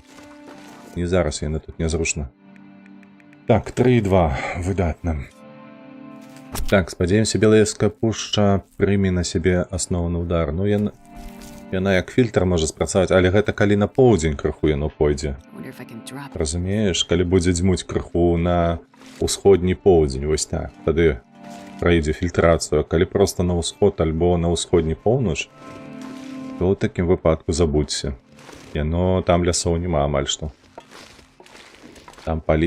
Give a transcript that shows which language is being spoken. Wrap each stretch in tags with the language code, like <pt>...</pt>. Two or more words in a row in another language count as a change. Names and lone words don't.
<be>Не зараз, яна тут нязручна. Так, 3-2, выдатна. Так, спадзяемся, Белаевская пушча прыме на сябе асноўны удар. Ну, яна як фільтр можа спрацаваць, але гэта калі на поўдзень крыху яно пойдзе.</be> <en>wonder if I can drop.</en> <be>Разумееш, калі будзе дзьмуць крыху на ўсходні поўдзень, вось так, тады пройдзе фільтрацыю. Калі проста на ўсход альбо на ўсходні поўнач, то ў такім выпадку забудзься. Яно там лясоў няма амаль што. Там палі.</be>